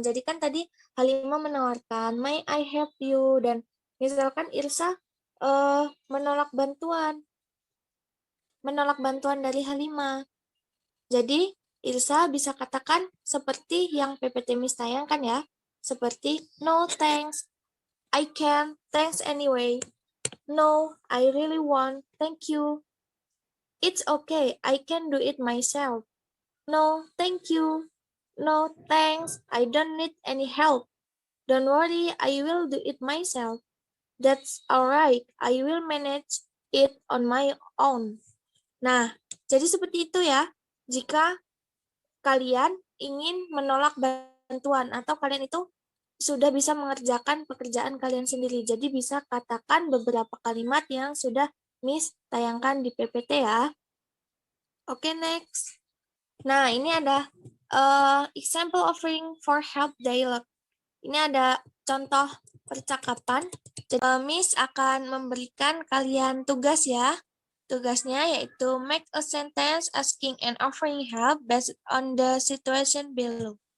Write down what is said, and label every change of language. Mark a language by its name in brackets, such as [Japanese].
[Indonesian] Jadi kan tadi Halimah menawarkan, may I help you? Dan misalkan Irsa menolak bantuan dari Halimah. Jadi Irsa bisa katakan seperti yang PPT Miss tayangkan ya. [English] Seperti, no thanks, I can, thanks anyway. No, I really want, thank you. It's okay, I can do it myself. No, thank you. No, thanks. I don't need any help. Don't worry, I will do it myself. That's alright. I will manage it on my own. [Indonesian] Nah, jadi seperti itu ya. Jika kalian ingin menolak bantuan atau kalian itu sudah bisa mengerjakan pekerjaan kalian sendiri. Jadi bisa katakan beberapa kalimat yang sudah Miss tayangkan di PPT ya. Oke, next. [English] Nah, ini ada example offering for help dialogue. [Indonesian] Ini ada contoh percakapan. Jadi, Miss akan memberikan kalian tugas ya. [English] Tugasnya yaitu make a sentence asking and offering help based on the situation below.